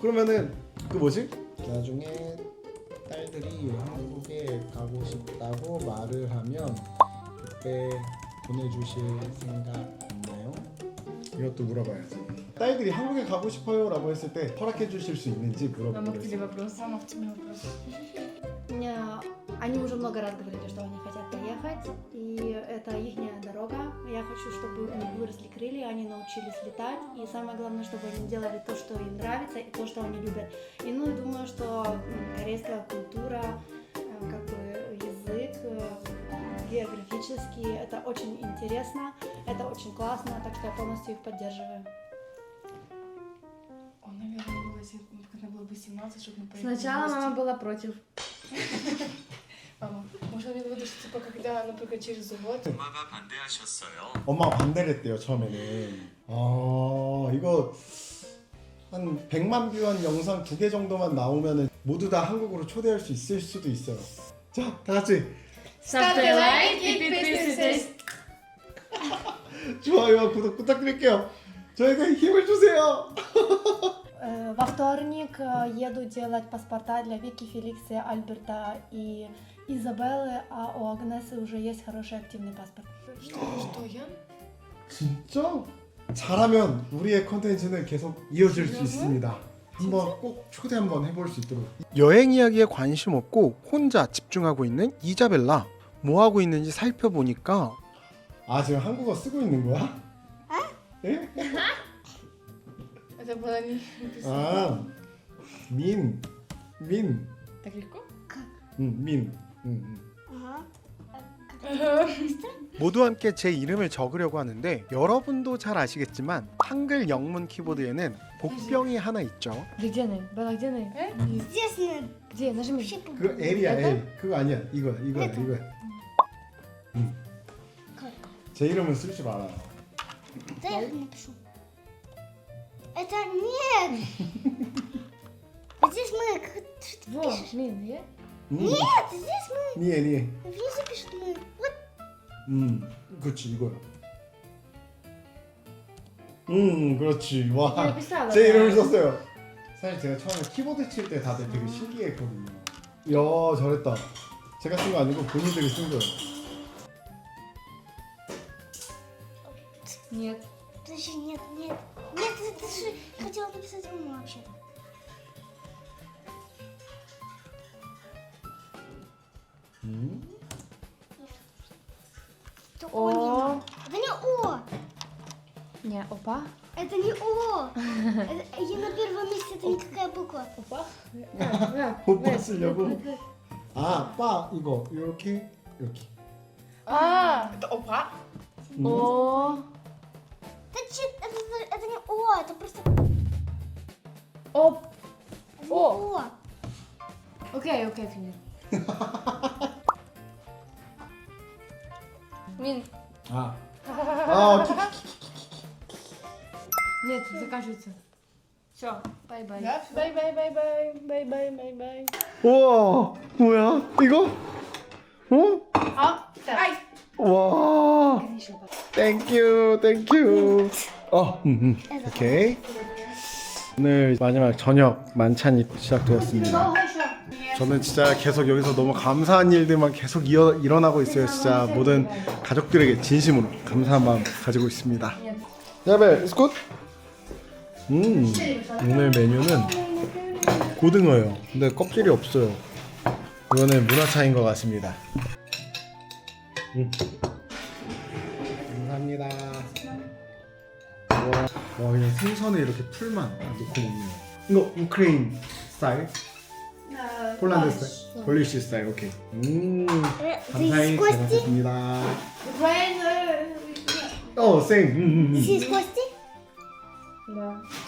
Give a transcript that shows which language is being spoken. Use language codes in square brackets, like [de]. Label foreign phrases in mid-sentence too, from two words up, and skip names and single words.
[ko] 그러면은 그 뭐지? 나중에 딸들이 한국에 가고 싶다고 말을 하면 그때 보내주실 생각 있나요? 이것도 물어봐야지. 딸들이 한국에 가고 싶어요 라고 했을 때 허락해 주실 수 있는지 [ru] Мама, к тебе [ko] 물어보겠습니다. [ru] вопрос. Мама, к тебе вопрос. Они уже много раз говорили, что они хотят поехать, и это их дорога. Я хочу, чтобы у них выросли крылья, они научились летать, и самое главное, чтобы они делали то, что им нравится, и то, что они любят. И ну, думаю, что корейская культура, как бы язык, географически, это очень интересно, это очень классно, так что я полностью их поддерживаю. Он, наверное, было, когда было 18, чтобы мы поехали. Сначала в гости. мама была против. Мама, может, он имел в виду, что типа, когда, например, через год. [ko] 엄마가 반대하셨어요. 엄마가 반대를 했대요 처음에는. 이거 한 100만 뷰 한 영상 2개 정도만 나오면은 모두 다 한국으로 초대할 수 있을 수도 있어요. 자, 다 같이 [ru] Ставьте лайк и подписывайтесь. [ko] 좋아요와 구독 부탁드릴게요. 저에게 힘을 주세요. [ru] Во вторник еду делать паспорта для Вики, Феликса, Альберта и Изабеллы, а у Агнесы уже есть хороший активный паспорт. Что, я? [ko] 진짜? 잘하면 우리의 컨텐츠는 계속 이어질 수 있습니다. 한번 꼭 초대 한번 해볼 수 있도록. 여행 이야기에 관심 없고 혼자 집중하고 있는 이자벨라. 뭐 하고 있는지 살펴보니까 지금 한국어 쓰고 있는 거야? 예? [ru] Это было не написано. [ko] 민. [ru] Так легко? [ko] 민. 모두 함께 제 이름을 적으려고 하는데, 여러분도 잘 아시겠지만 한글 영문 키보드에는 복병이 하나 있죠. [ru] Где ны? Белла, где ны? Здесь Где? Нажми. [ko] 그거 L이야 L. 그거 아니야. 이거야. 제 이름은 쓸 줄 알아요. [ru] Да я их напишу. Это нет. Здесь мы. Что ты Во, пишешь? Мин, е? Нет, здесь мы. [ko] 니. [ru] Внизу пишут мы. Вот. [ko] 그렇지 이거야. 그렇지. [ru] Я [ko] 와. [ru] написала. [ko] 제 이름을 썼어요. 사실 제가 처음에 키보드 칠 때 다들 되게 신기했거든요. 이야 잘했다. 제가 쓴 거 아니고 본인들이 쓴 거예요. [ru] Нет. Подожди, нет. Нет, ты же хотела написать ему вообще-то. Это О не О. надо. Это не О. Не, опа. Это не О. И на первом месте это никакая буква. Опа. [ko] 오빠 쓰려고. 빠 이거 이렇게. [ru] Это опа. О. Это не О, это просто Оп. это не О. Окей, финиш. Мин. Нет, заканчивается. Все, бай-бай. Да? Бай-бай. [ko] 우와 뭐야 이거? Ай. 와. 땡큐. 오케이. 오늘 마지막 저녁 만찬이 시작되었습니다. 저는 진짜 계속 여기서 너무 감사한 일들만 계속 일어나고 있어요. 진짜 모든 가족들에게 진심으로 감사한 마음 가지고 있습니다. 야벨, [en] it's good? [ko] 오늘 메뉴는 고등어예요. 근데 껍질이 없어요. 이거는 문화 차이인 것 같습니다. 감사합니다. 와 그냥 생선에 이렇게 풀만 넣고 먹네요. 이거 [en] Ukraine style? [ko] 폴란드 스타일? [en] Polish style, okay. [ko] 감사히 잘 먹겠습니다. 생. [ru] Здесь кости? Да.